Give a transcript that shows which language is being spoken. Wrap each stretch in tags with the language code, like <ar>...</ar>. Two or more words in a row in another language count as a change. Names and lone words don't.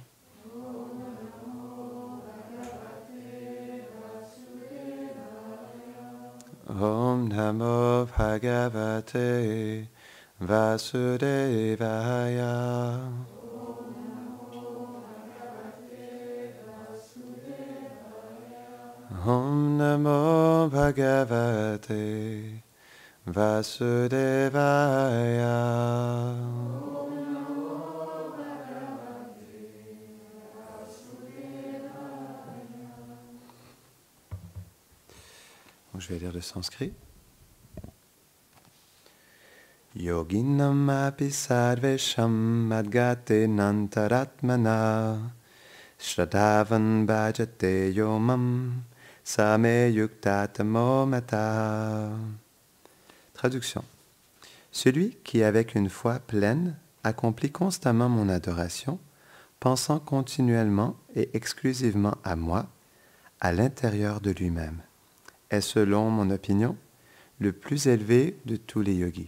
<sa>ॐ नमो भगवते वासुदेवाय. ॐ नमो भगवते वासुदेवाय.</sa> <fr>Je vais lire le sanskrit.</fr> <sa>योगिनाम् अपि सर्वेषाम् अद्गते नान्तरात्मना श्रद्धावान् भजते योमाम् समे युक्ततमो मता.</sa> <fr>Traduction. Celui qui, avec une foi pleine, accomplit constamment mon adoration, pensant continuellement et exclusivement à moi, à l'intérieur de lui-même, est, selon mon opinion, le plus élevé de tous les yogis.</fr>